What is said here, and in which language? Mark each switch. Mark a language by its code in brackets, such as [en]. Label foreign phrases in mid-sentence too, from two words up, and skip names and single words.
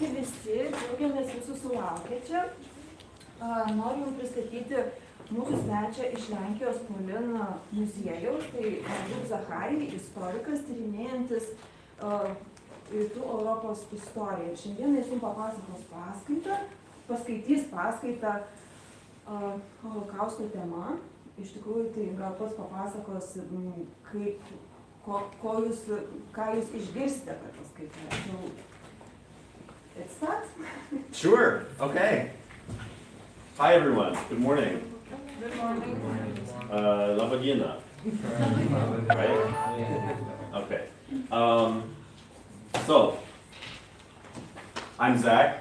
[lt] visi, džiaugiamės jūsų sulaukę čia. Noriu jums pristatyti mūsų svečią iš Lenkijos POLIN muziejaus, tai Zachary, istorikas, tyrinėjantis Rytų Europos istoriją. Šiandien jis jums papasakos paskaitys paskaitą Holokausto tema. Iš tikrųjų, tai gal pats papasakos, ką jūs išgirsite per paskaitą. [en] Let's start. Sure. Okay. Hi, everyone. Good morning. Good morning. [lt] Laba diena. [en] Right? Okay. So, I'm Zach.